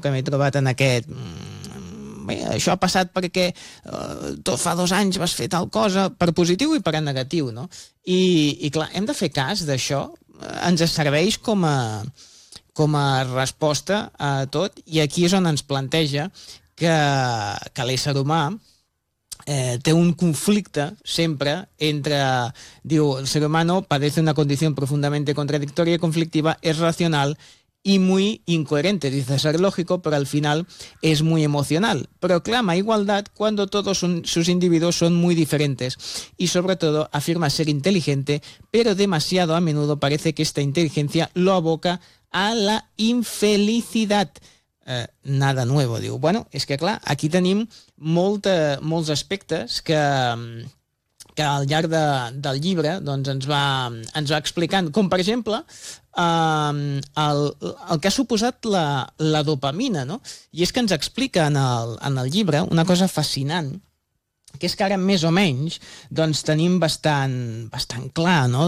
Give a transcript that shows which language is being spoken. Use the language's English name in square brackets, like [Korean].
[Catalan] Que m'he trobat en aquest... bé, això ha passat perquè fa 2 anys vas fer tal cosa, per positiu i per negatiu, no? I clar, hem de fer cas d'això, ens serveix com a resposta a tot, i aquí és on ens planteja que l'ésser humà té un conflicte sempre entre... diu, [Spanish] el ser humano padece una condición profundamente contradictoria y conflictiva, es racional y muy incoherente. Dice ser lógico, pero al final es muy emocional. Proclama igualdad cuando todos sus individuos son muy diferentes y sobre todo afirma ser inteligente, pero demasiado a menudo parece que esta inteligencia lo aboca a la infelicidad. Nada nuevo, [Catalan] diu. Bueno, és que clar, aquí tenim molts aspectes que al llarg del llibre doncs ens va explicant, com per exemple el que ha suposat la dopamina, no? I és que ens explica en el llibre una cosa fascinant, que és que ara més o menys doncs tenim bastant clar, no?